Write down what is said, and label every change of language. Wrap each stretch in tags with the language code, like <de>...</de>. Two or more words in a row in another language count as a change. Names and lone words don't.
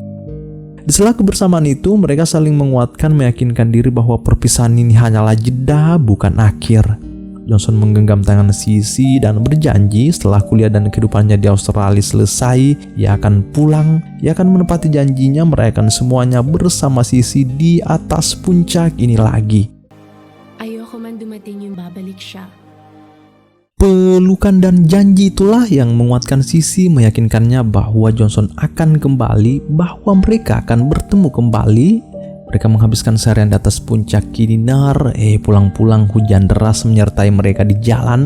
<id>Di sela kebersamaan itu, mereka saling menguatkan, meyakinkan diri bahwa perpisahan ini hanyalah jeda, bukan akhir. Johnson menggenggam tangan Sisi dan berjanji setelah kuliah dan kehidupannya di Australia selesai, ia akan pulang, ia akan menepati janjinya, merayakan semuanya bersama Sisi di atas puncak ini lagi.</id> <tl>Ayoko man dumating yung babalik siya.</tl> <id>Pelukan dan janji itulah yang menguatkan Sisi, meyakinkannya bahwa Johnson akan kembali, bahwa mereka akan bertemu kembali. Mereka menghabiskan seharian di atas puncak Kininar. Pulang-pulang hujan deras menyertai mereka di jalan.</id>